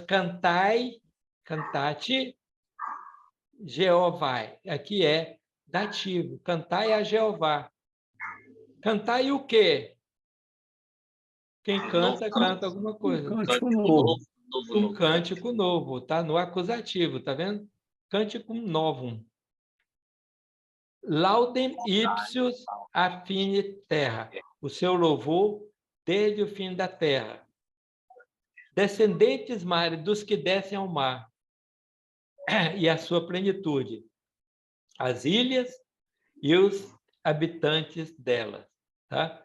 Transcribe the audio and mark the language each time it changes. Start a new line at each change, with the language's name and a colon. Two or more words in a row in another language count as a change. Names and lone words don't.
Portuguese: Cantai, cantate, Jeová. Aqui é dativo. Cantai a Jeová. Cantai o quê? Quem canta, canta alguma coisa. Um cântico novo. Um cântico novo, tá? No acusativo, tá vendo?
Latin: Cântico novum. Laudem ipsius a fine terra.
Portuguese: O seu louvor desde o fim da terra.
Latin: Descendentes mares
Portuguese: dos que descem ao mar e a sua plenitude. As ilhas e os habitantes delas, tá?